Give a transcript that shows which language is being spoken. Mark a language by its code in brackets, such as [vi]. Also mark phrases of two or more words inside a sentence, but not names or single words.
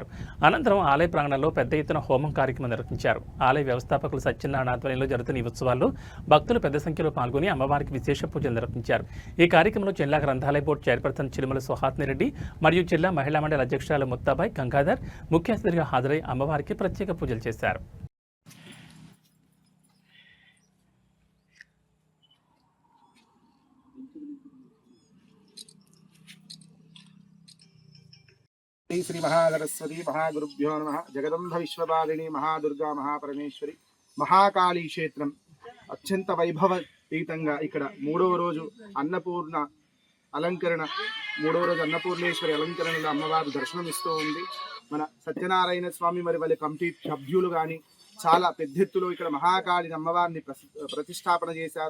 [te] అనంతరం ఆలయ ప్రాంగణంలో పెద్ద ఎత్తున హోమం కార్యక్రమం నిర్వహించారు. ఆలయ వ్యవస్థాపకులు సత్యనారాయణ ఆధ్వర్యంలో జరుగుతున్న ఈ ఉత్సవాల్లో భక్తులు పెద్ద సంఖ్యలో పాల్గొని అమ్మవారికి విశేష పూజలు నిర్వహించారు. ఈ కార్యక్రమంలో జిల్లా గ్రంథాలయ బోర్డు చైర్పర్సన్ చిలుమల సుహాసినిరెడ్డి మరియు జిల్లా మహిళా మండలి అధ్యక్షురాలు ముత్తాబాయి గంగాధర్ ముఖ్య అతిథిగా హాజరై అమ్మవారికి ప్రత్యేక పూజలు చేశారు. [sa] श्री महासरस्वती महागुरुभ्यो नमः। जगदंब विश्वपालिनी महादुर्गा महापरमेश्वरी महाकाली क्षेत्रम अत्यंत [te] వైభవపీతంగా ఇక్కడ మూడవ రోజు అన్నపూర్ణ అలంకరణ అన్నపూర్ణేశ్వరి అలంకరణలో అమ్మవారు దర్శనం ఇస్తూ ఉంది. మన సత్యనారాయణ స్వామి మరి వాళ్ళ కమిటీ సభ్యులు కానీ చాలా పెద్ద ఎత్తులో ఇక్కడ మహాకాళి అమ్మవారిని ప్రతిష్టాపన చేశారు.